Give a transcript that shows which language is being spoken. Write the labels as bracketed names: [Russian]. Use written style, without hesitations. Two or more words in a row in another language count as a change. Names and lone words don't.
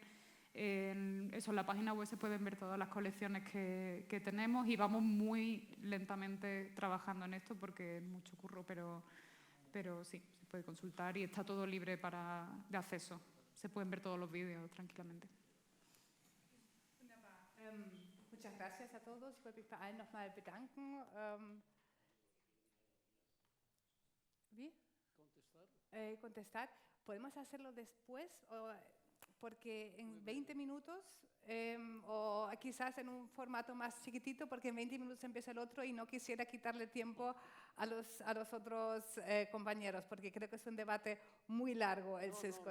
[Spanish] En la página web se pueden ver todas las colecciones que tenemos y vamos muy lentamente trabajando en esto porque es mucho curro, pero sí, se puede consultar y está todo libre de acceso. Se pueden ver todos los vídeos tranquilamente. Muchas gracias a todos. [German] Ich wollte mich bei allen nochmal bedanken. ¿Wie? [Spanish] Contestar. ¿Podemos hacerlo después? Porque en 20 minutos, o quizás en un formato más chiquitito, porque en 20 minutos empieza el otro y no quisiera quitarle tiempo a los otros compañeros, porque creo que es un debate muy largo el sesgo.